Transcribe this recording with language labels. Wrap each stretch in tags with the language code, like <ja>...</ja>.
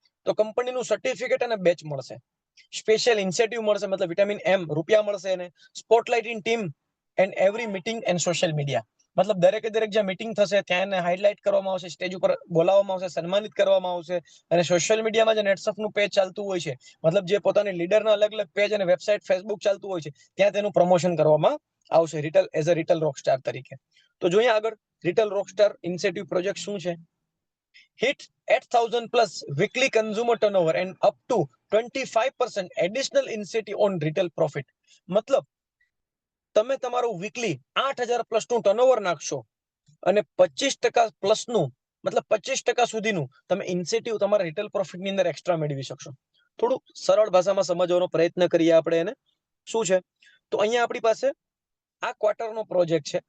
<gu>તો કંપનીનું સર્ટિફિકેટ અને બેચ મળશે, સ્પેશિયલ ઇન્સેટિવ મળશે મતલબ વિટામિન એમ રૂપિયા મળશે એને,</gu> <en>spotlight in team and every meeting and social media,</en> <gu>મતલબ દરેકે દરેક જ્યાં મીટિંગ થશે ત્યાં એને હાઇલાઇટ કરવામાં આવશે, સ્ટેજ ઉપર બોલાવવામાં આવશે, સન્માનિત કરવામાં આવશે. અને સોશિયલ મીડિયામાં જે નેટસપનું પેજ ચાલતું હોય છે, મતલબ જે પોતાની લીડરના અલગ અલગ પેજ અને વેબસાઇટ ફેસબુક ચાલતું હોય છે ત્યાં તેનું પ્રમોશન કરવામાં આવશે</gu> <en>retail as a retail rockstar</en> <gu>તરીકે. તો જોઈએ આગળ રિટેલ રોકસ્ટાર ઇન્સેટિવ પ્રોજેક્ટ શું છે.</gu> <en>Hit 8,000 plus weekly consumer turnover and up to 25% additional incentive on retail profit.</en> <gu>મતલબ તમે તમારું વીકલી 8,000 પ્લસ નું ટર્નઓવર નાખશો અને 25% પ્લસ નું મતલબ 25% સુધીનું તમે ઇન્સેટિવ તમારા રિટેલ પ્રોફિટની અંદર એક્સ્ટ્રા મેળવી શકશો. થોડું સરળ ભાષામાં સમજવાનો પ્રયત્ન કરીએ આપણે એને. શું છે તો અહીંયા આપણી પાસે આ ક્વાર્ટરનો પ્રોજેક્ટ છે.</gu>